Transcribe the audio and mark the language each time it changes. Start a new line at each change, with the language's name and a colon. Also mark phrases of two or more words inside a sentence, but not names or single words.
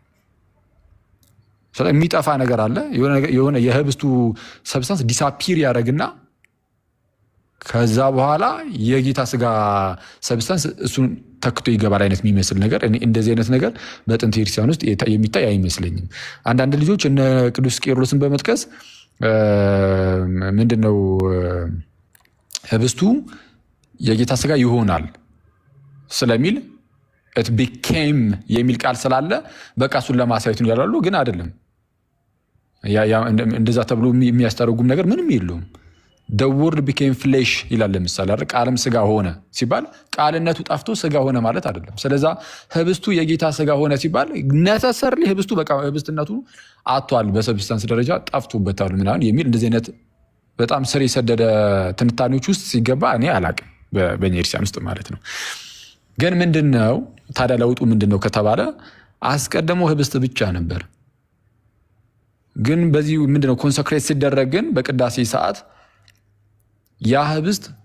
Amharic: የሚጠፋ ነገር አለ። የሆነ የህብስቱ ሰብስታንስ ዲሳፒር ያደረግና ከዛ በኋላ የጌታ ስጋ ሰብስታንስ እሱን ተክቶ ይገባል አይነት የሚመስል ነገር። እንደዚህ አይነት ነገር በጥንት ክርስቲያን ውስጥ የሚታይ አይመስለኝም። አንዳንድ ልጆች እነ ቅዱስ ቄርሎስን በመጥቀስ ምንድነው ህብስቱ የጌታ ስጋ ይሆናል ስለሚል
English: it became
Amharic: የሚል ቃል ስላለ በቃ እሱን ለማሳየት ነው ያላሉ። ግን አይደለም። እንደዛ ተብሎ የሚያስተረጉም ነገር ምንም የለውም።
English: the word became flesh
Amharic: ይላል። ለምሳሌ አይደል ቃልም ስጋ ሆነ ሲባል ቃልነቱ ጠፍቶ ስጋ ሆነ ማለት አይደለም። ስለዛ ህብስቱ የጌታ ስጋ ሆነ ሲባል necessarily ህብስቱ በቃ ህብስትነቱ አጥቷል፣ በሰብስታንስ ደረጃ ጠፍቶበታል ምናምን የሚል እንደዚህ አይነት በጣም ስር የሰደደ ትንታኔዎች ውስጥ ሲገባ እኔ አላቅም በእኛ ክርስቲያን ውስጥ ማለት ነው። ግን ምንድነው ታዲያ ለውጡ ምንድነው ከተባለ አስቀድሞ ህብስት ብቻ ነበር። ግን በዚህ ምንድነው ኮንሰክሬት ሲደረግ ግን በቅዳሴ ሰዓት ያ ህብስት